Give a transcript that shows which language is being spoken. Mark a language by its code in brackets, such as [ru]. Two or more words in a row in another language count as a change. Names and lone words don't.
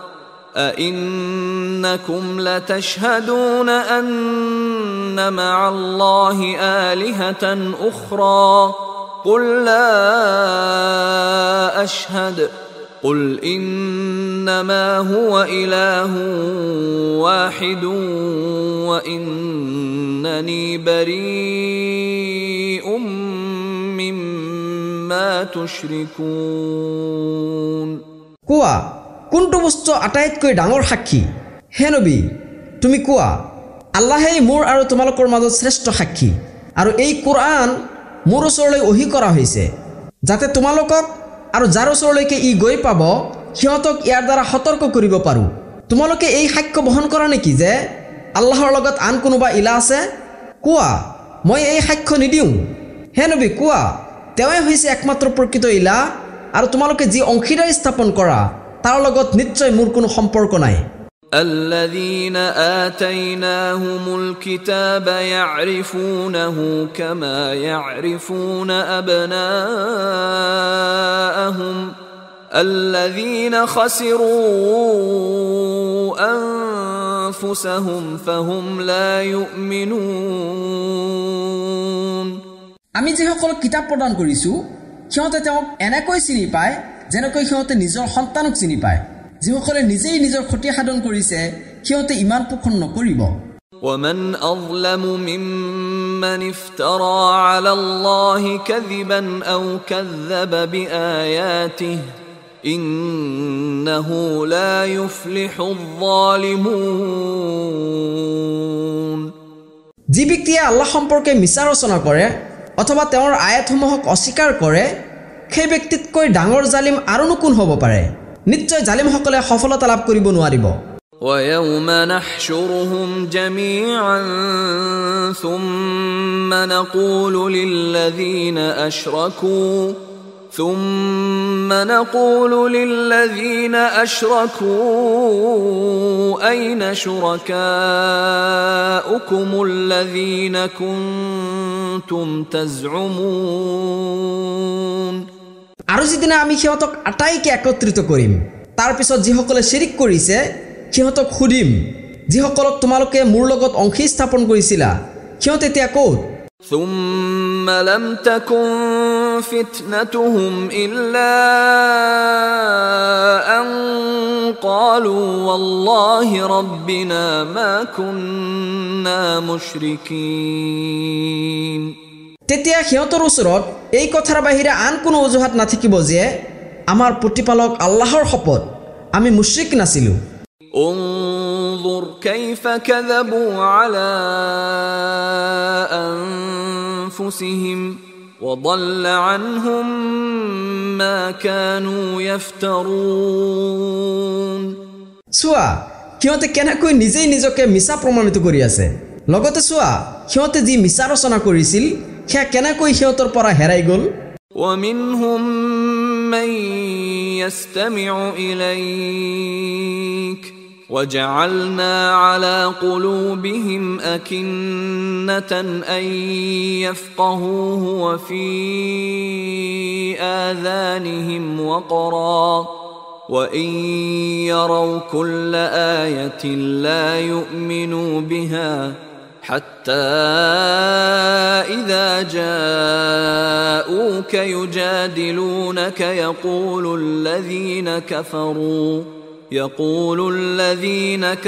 [ar] أئنكم لتشهدون أن مع الله آلهة أخرى قل لا أشهد قل إنما هو إله واحد وإنني بريء مما تشركون [as] কোৱা কোনটো বস্তু আটাইতকৈ ডাঙৰ সাক্ষী হে নবী তুমি কোৱা আল্লাহেই মোৰ আৰু তোমালোকৰ মাজত শ্ৰেষ্ঠ সাক্ষী আৰু এই কোৰআন মোৰ ওচৰলৈ ওহি কৰা হৈছে যাতে তোমালোকক আৰু যাৰ ওচৰলৈকে ই গৈ পাব সিহঁতক ইয়াৰ দ্বাৰা সতৰ্ক কৰিব পাৰোঁ তোমালোকে এই সাক্ষ্য বহন কৰা নেকি যে আল্লাহৰ লগত আন কোনোবা ইলা আছে কোৱা মই এই সাক্ষ্য নিদিওঁ হে নবী কোৱা তেওঁই হৈছে একমাত্ৰ প্ৰকৃত ইলা আৰু তোমালোকে যি অংশীদাৰী স্থাপন কৰা তাৰ লগত নিশ্চয় মোৰ কোনো সম্পৰ্ক নাই [ar] الذين آتيناهم الكتاب يعرفونه كما يعرفون أبناءهم الذين خسروا أنفسهم فهم لا يؤمنون [as] আমি যিসকলক কিতাপ প্ৰদান কৰিছোঁ সিহঁতে তেওঁক এনেকৈ চিনি পায় যেনেকৈ সিহঁতে নিজৰ সন্তানক চিনি পায় যিসকলে নিজেই নিজৰ ক্ষতি সাধন কৰিছে সিহঁতে ইমান পোষণ নকৰিব [ar] ومن أظلم ممن افترى على الله كذبا أو كذب بآياته إنه لا يفلح الظالمون [as] যি ব্যক্তিয়ে আল্লাহ সম্পৰ্কে মিছা ৰচনা কৰে অথবা তেওঁৰ আয়াতসমূহক অস্বীকাৰ কৰে সেই ব্যক্তিতকৈ ডাঙৰ জালিম আৰু কোন হ'ব পাৰে নিশ্চয় জালিমসকলে সফলতা লাভ কৰিব নোৱাৰিব [ar] ويوم نحشرهم جميعا ثم نقول للذين أشركوا أين شركاؤكم الذين كنتم تزعمون [as] আৰু যেদিনা আমি সিহঁতক আটাইকে একত্ৰিত কৰিম তাৰ পিছত যিসকলে শিৰিক কৰিছে সিহঁতক সুধিম যিসকলক তোমালোকে মোৰ লগত অংশী স্থাপন কৰিছিলা সিহঁত এতিয়া ক'ত [ar] ثم لم تكن فتنتهم إلا أن قالوا والله ربنا ما كنا مشركين [as] তেতিয়া সিহঁতৰ ওচৰত এই কথাৰ বাহিৰে আন কোনো অজুহাত নাথাকিব যে আমাৰ প্ৰতিপালক আল্লাহৰ শপত আমি মুশৰিক নাছিলো [ar] انظر كيف كذبوا على أنفسهم وضل عنهم ما كانوا يفترون [as] চোৱা সিহঁতে কেনেকৈ নিজেই নিজকে মিছা প্ৰমাণিত কৰি আছে লগতে চোৱা সিহঁতে যি মিছা ৰচনা কৰিছিল সেয়া কেনেকৈ সিহঁতৰ পৰা হেৰাই গ'ল [ar] ومنهم من يستمع إليك وجعلنا على قلوبهم أكنة أن يفقهوه وفي آذانهم وقرا وإن يروا كل آية لا يؤمنوا بها حتى إذا جاءوك يجادلونك يقول الذين